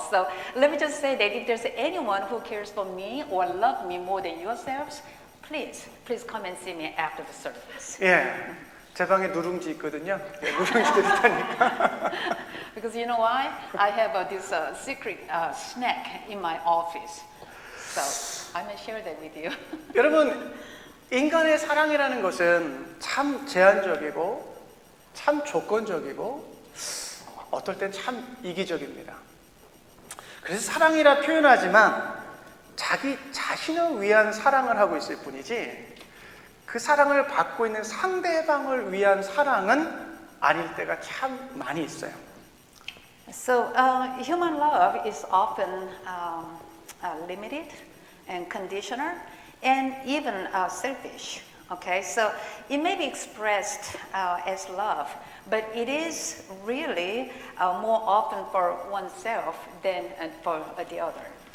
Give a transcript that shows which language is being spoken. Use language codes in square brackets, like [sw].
[en] So let me just say that if there's anyone who cares for me or love me more than yourselves, please come and see me after the service. [ko] 예, 제 방에 누룽지 있거든요. 누룽지 드리다니까. [en] Because you know why? I have this secret snack in my office. So I may share that with you. [ko] 여러분, 인간의 사랑이라는 것은 참 제한적이고 참 조건적이고 어떨 땐 참 이기적입니다. 그래서 사랑이라 표현하지만 자기 자신을 위한 사랑을 하고 있을 뿐이지 그 사랑을 받고 있는 상대방을 위한 사랑은 아닐 때가 참 많이 있어요. [en] So human love is often limited and conditional and even selfish. Okay, so it may be expressed as love, but it is really more often for oneself than for the other.